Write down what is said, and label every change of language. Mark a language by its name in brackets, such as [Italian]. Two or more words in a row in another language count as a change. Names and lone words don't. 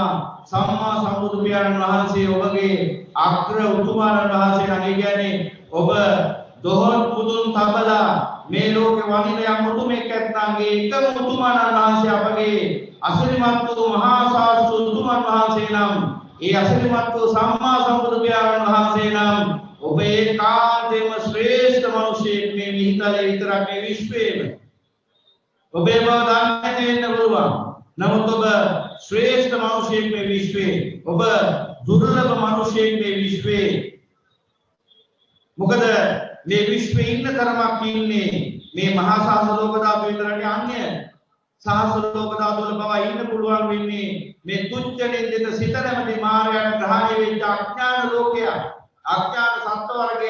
[Sinhala] සම්මා සම්බුදු පියාණන් වහන්සේ ඔබගේ අග්‍ර උතුමාණන් වහන්සේ නම් කියන්නේ ඔබ දොහොත් පුදුන් තබලා මේ ලෝකේ වනින යම් උතුමෙක් ඇත්නාගේ එකම උතුමාණන් වහන්සේ අපගේ අසිරිමත් වූ මහා ශාස්ත්‍ර උතුමන් වහන්සේ නම් ඒ අසිරිමත් වූ සම්මා සම්බුදු පියාණන් වහන්සේ නම් ඔබ ඒකාන්තයෙන්ම ශ්‍රේෂ්ඨ මිනිසෙක් මේ මිහිතලේ විතරක් මේ විශ්වයේම ඔබේ බව දන්නේ වෙන්න පුළුවන්. නමුත් ඔබ ශ්‍රේෂ්ඨ මනුෂ්‍ය මේ විශ්ව ඔබ දුර්ලභ මිනිසෙක් මේ විශ්වයේ. මොකද මේ විශ්වයේ ඉන්න තරමක් ඉන්නේ මේ මහා සාස්ත්‍ර ලෝක ධාතු විතරනේ. අන්‍ය සාස්ත්‍ර ලෝක ධාතු වල බව ඉන්න පුළුවන් වෙන්නේ මේ තුච්ඡ නින්දිත සිත නැමැති මායයට ග්‍රහණය වෙච්ච අඥාන ලෝකය, අඥාන සත්ව වර්ගය.